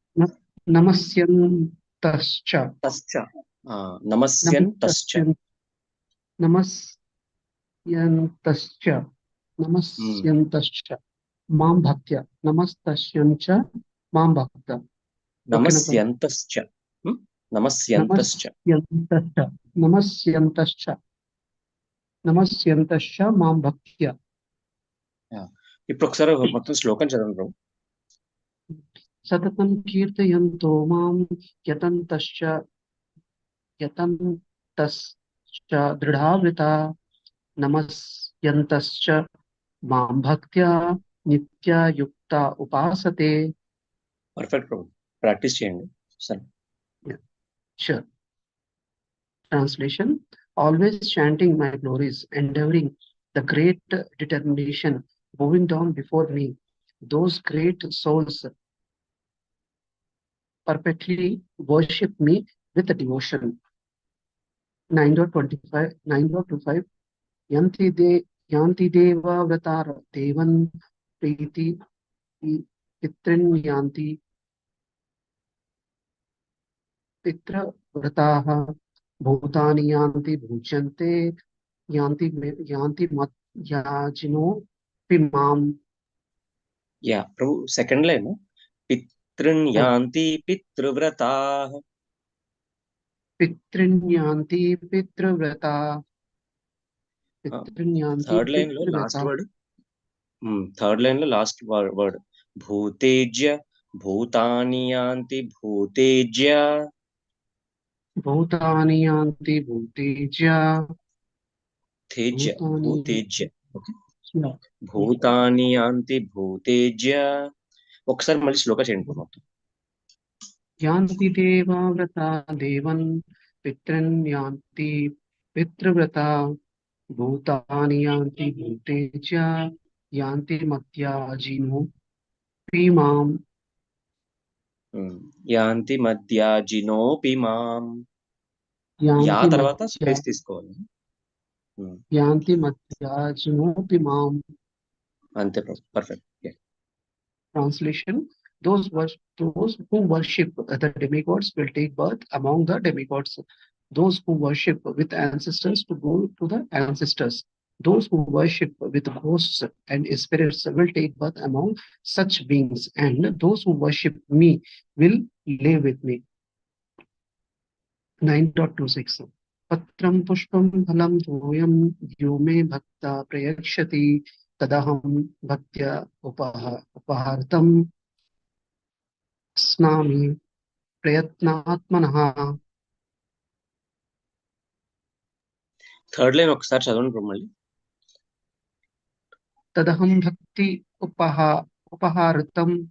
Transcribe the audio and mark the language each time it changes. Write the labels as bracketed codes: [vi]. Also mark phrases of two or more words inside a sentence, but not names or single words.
[sa] नमस्यन्तश्च नमस्यन्तश्च मां भक्त्य नमस्तस्यञ्च मां भक्त. నమస్యంతశ్చ नमस्यन्तश्च मां भक्त्य. [te] ఇప్పుడు ఒకసారి మొత్తం శ్లోకం చదవండి ప్రభు. [sa] सततं कीर्तयन्तो मां यतन्तश्च दृढावृत नमस्यन्तश्च मां भक्त्या नित्या युक्ता उपासते. [te] పర్ఫెక్ట్ ప్రభు. ప్రాక్టీస్ చేయండి సరే. [en] Sure. Translation: always chanting my glories, endeavoring the great determination, moving down before me, those great souls perpetually worship me with devotion. [sa] 9.25 यान्ति देव व्रतर् देवान् प्रिति पितॄन् यान्ति पितृ व्रताः भूतानि यान्ति भुजन्ते यान्ति मत् यजिनो पिमाम्. [te] యా ప్రభు. [en] second line [sa] पितॄन् यान्ति पितृव्रताः. पितॄन् यान्ति पितृव्रत. पितॄन् यान्ति [en] third line [te] లో లాస్ట్ [sa] pitravrata. [te] వర్డ్. [en] third line [te] లో [en] last word [sa] भूतेज्य भूतानि यान्ति भूतेज्य. भूतानि यान्ति भूतेज्य. తేజ్య Bhutani భూతేజ్య. ఓకే. [en] yeah. [sa] भूतानि यान्ति भूतेज्य. [te] ఒకసారి మళ్ళీ శ్లోక చేయండి ప్రభు మొత్తం. [sa] यान्ति देव व्रत देवान् पितॄन् यान्ति पितृव्रत. भूतानि यान्ति भूतेज्य यान्ति मत्यजिनो पिमाम्. यान्ति मध्याजिनोपि मां. యా Yanti [te] తర్వాత [sa] madhya [te] స్పేస్ తీసుకోవాలి. [sa] यान्ति मत्यजिनो पिमाम्. [te] అంతే ప్రభు. పర్ఫెక్ట్. [en] Translation: those who worship the demigods will take birth among the demigods. Those who worship with ancestors to go to the ancestors. Those who worship with ghosts and spirits will take birth among such beings, and those who worship me will live with me. [sa] 9.26 पत्रं पुष्पं फलं तोयं यो मे भक्त प्रयक्षति तदहं भक्त्य उपहर्तम् स्नामि प्रयत्नात्मनः. [te] థర్డ్ లైన్ ఒకసారి చదవండి ప్రభు మళ్ళీ. [sa] तदहं भक्ति उपहारृतं.